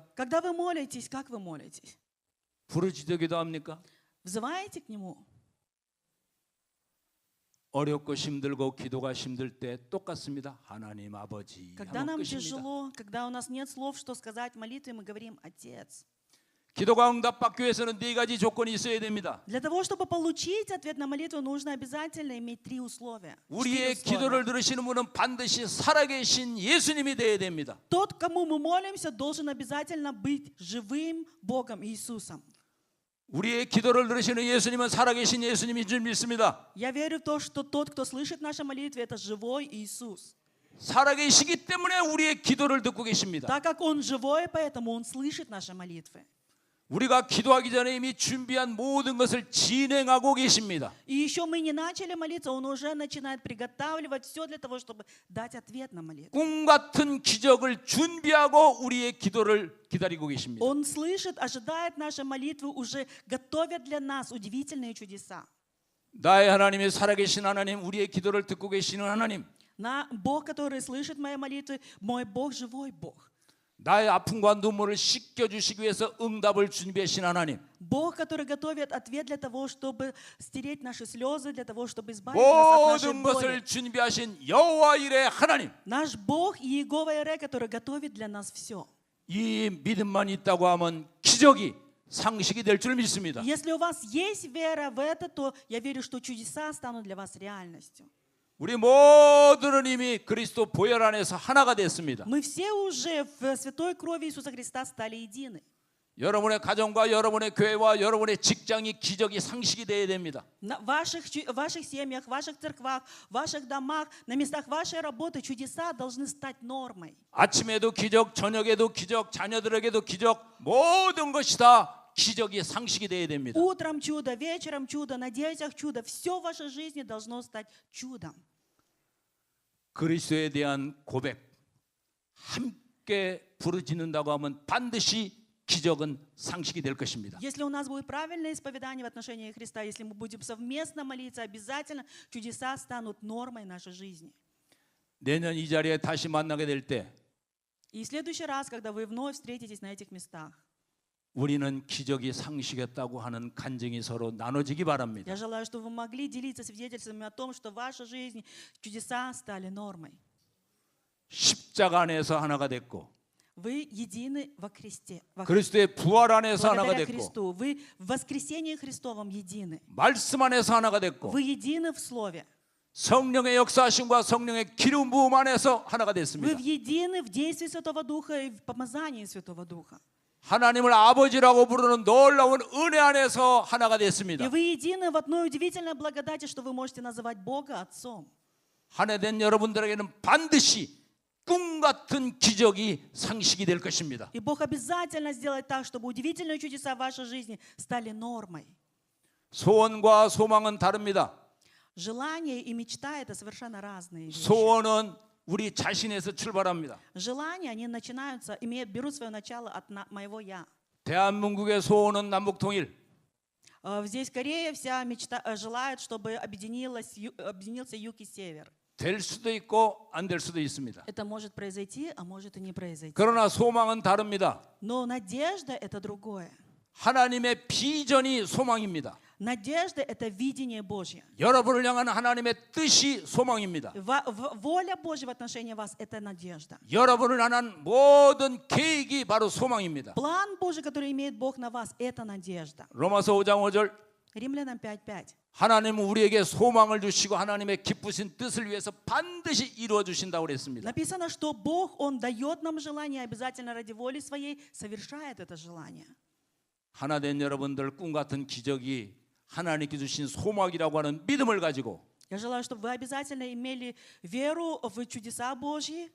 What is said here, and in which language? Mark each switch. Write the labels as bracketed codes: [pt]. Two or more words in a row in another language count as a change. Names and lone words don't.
[ru] Когда вы молитесь, как вы молитесь? [ko] 부르짖어 기도합니까? [ru] Взываете к Нему? [ko] 어렵고 힘들고 기도가 힘들 때 똑같습니다. 하나님 아버지 [ru] Когда [ko] 하면 [ru] нам [ko] 끝입니다. [ru] тяжело, когда у нас нет слов, что сказать в молитве, мы говорим «Отец». [ko] 기도가 응답받기 위해서는 네 가지 조건이 있어야 됩니다. [ru] Для того, чтобы получить ответ на молитву, нужно обязательно иметь три условия. [ko] 우리의 [ru] Четыре условия. [ko] 기도를 들으시는 분은 반드시 살아계신 예수님이 되어야 됩니다. [ru] Тот, кому мы молимся, должен обязательно быть живым Богом Иисусом. [ko] 우리의 기도를 들으시는 예수님은 살아계신 예수님인 줄 믿습니다. [ru] Я верю в то, что тот, кто слышит наши молитвы, это живой Иисус. [ko] 살아계시기 때문에 우리의 기도를 듣고 계십니다. [ru] Так как Он живой, поэтому Он слышит наши молитвы. [ko] 우리가 기도하기 전에 이미 준비한 모든 것을 진행하고 계십니다. [ru] И еще мы не начали молиться, Он уже начинает приготавливать все для того, чтобы дать ответ на молитву. [ko] 꿈 같은 기적을 준비하고 우리의 기도를 기다리고 계십니다. [ru] Он слышит, ожидает наши молитвы, уже готовят для нас удивительные чудеса. [ko] 나의 하나님이 살아계신 하나님, 우리의 기도를 듣고 계시는 하나님, [ru] Бог, который слышит мои молитвы, мой Бог живой Бог. [ko] 나의 아픔과 눈물을 씻겨주시기 위해서 응답을 준비하신 하나님, [ru] Бог, который готовит ответ для того, чтобы стереть наши слезы, для того, чтобы избавить нас от нашей [ko] 모든 [ru] боли. [ko] 것을 준비하신 여호와 일의 하나님, [ru] Наш Бог Иегова Ире, который готовит для нас все. [ko] 이 믿음만 있다고 하면 기적이 상식이 될 줄 믿습니다. [ru] Если у вас есть вера в это, то я верю, что чудеса станут для вас реальностью. [ko] 우리 모두는 이미 그리스도 보혈 안에서 하나가 됐습니다. [ru] Мы все уже в святой крови Иисуса Христа стали едины. [ko] 여러분의 가정과 여러분의 교회와 여러분의 직장이 기적이 상식이 되어야 됩니다. [ru] В ваших семьях, в ваших церквах, в ваших домах, на местах вашей работы чудеса должны стать нормой. [ko] 아침에도 기적, 저녁에도 기적, 자녀들에게도 기적, 모든 것이 다 기적이 상식이 되어야 됩니다. [ru] Утром чудо, вечером чудо, на детях чудо. Все в вашей жизни должно стать чудом. [ko] 그리스도에 대한 고백 함께 부르짖는다고 하면 반드시 기적은 상식이 될 것입니다. [ru] Если у нас будет правильное исповедание в отношении Христа, если мы будем совместно молиться, обязательно чудеса станут нормой нашей жизни. [ko] 내년 이 자리에 다시 만나게 될 때 [ru] И в следующий раз, когда вы вновь встретитесь на этих местах, [ko] 우리는 기적이 상식이었다고 하는 간증이 서로 나눠지기 바랍니다. [ru] я желаю, чтобы вы могли делиться свидетельствами о том, что в вашей жизни чудеса стали нормой. [ko] 십자가 안에서 하나가 됐고 [ru] Вы едины во Христе. [ko] 그리스도의 부활 안에서 하나가 [ru] Благодаря [ko] 됐고 [ru] Христу. Вы в воскресении Христовом едины. [ko] 말씀 안에서 하나가 됐고 [ru] Вы едины в Слове. [ko] 성령의 역사하심과 성령의 기름 부음 안에서 하나가 [ru] Вы [ko] 됐습니다. [ru] едины в действии Святого Духа и в помазании Святого Духа. [ko] 하나님을 아버지라고 부르는 놀라운 은혜 안에서 하나가 [ru] И [ko] 됐습니다. [ru] вы едины в одной удивительной благодати, что вы можете называть Бога Отцом. [ko] 한 해 된 여러분들에게는 반드시 꿈 같은 기적이 상식이 될 것입니다. [ru] И Бог обязательно сделает так, чтобы удивительные чудеса в вашей жизни стали нормой. [ko] 소원과 소망은 다릅니다. [ru] Желание и мечта – это совершенно разные вещи. [ko] 소원은 우리 자신에서 출발합니다. [ru] Желания, они начинаются, берут свое начало от моего «я». [ko] 대한민국의 소원은 남북 통일. [ru] Здесь Корея вся желает, чтобы объединился юг и север. [ko] 될 수도 있고 안 될 수도 있습니다. [ru] Это может произойти, а может и не произойти. [ko] 그러나 소망은 다릅니다. [ru] Но надежда – это другое. [ko] 하나님의 비전이 소망입니다. [ru] Надежда – это видение Божье. [ko] 여러분을 향한 하나님의 뜻이 소망입니다. [ru] Воля Божья в отношении вас – это надежда. [ko] 여러분을 향한 모든 계획이 바로 소망입니다. [ru] План Божий, который имеет Бог на вас – это надежда. [ko] 로마서 5장 5절 [ru] Римлянам 5:5. [ko] 하나님은 우리에게 소망을 주시고 하나님의 기쁘신 뜻을 위해서 반드시 이루어 주신다고 그랬습니다. [ru] Написано, что Бог, Он дает нам желание, обязательно ради воли своей совершает это желание. [ko] 하나 된 여러분들 꿈 같은 기적이 하나님께 주신 소망이라고 하는 믿음을 가지고 [ru] Я желаю, чтобы вы обязательно имели веру в чудеса Божьи